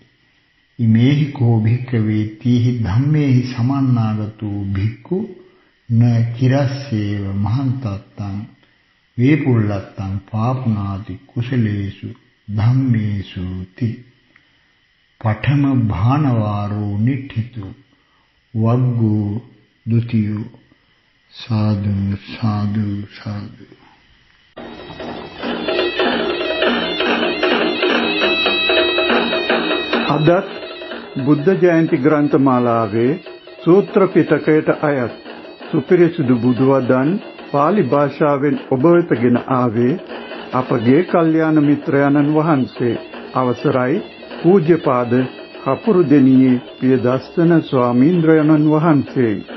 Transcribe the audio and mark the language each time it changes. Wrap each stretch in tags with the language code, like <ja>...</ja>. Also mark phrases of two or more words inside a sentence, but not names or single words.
<pi>इमेहि को भिक्खवे तीहि धम्मेहि समन्नागतो भिक्खु न चिरस्येव महन्तत्तं वेपुल्लत्तं पाप्नाति कुशलेषु धम्मेषु ति पठम भानवारो निठितो वग्गो द्वितीयो साधु साधु साधु।</pi> <si>අදත් බුද්ධ ජයන්ති ග්‍රන්ථමාලාවේ සූත්‍ර පිටකයට අයත් සුපිරිසුදු බුදුවදන් පාලි භාෂාවෙන් ඔබ වෙතගෙන ආවේ අපගේ කල්යාණ මිත්‍රයන්න් වහන්සේ අවසරයි පූජ්‍යපාද කපුරුදෙණියේ පියදස්සන ස්වාමීන්ද්‍රයන්න් වහන්සේ.</si>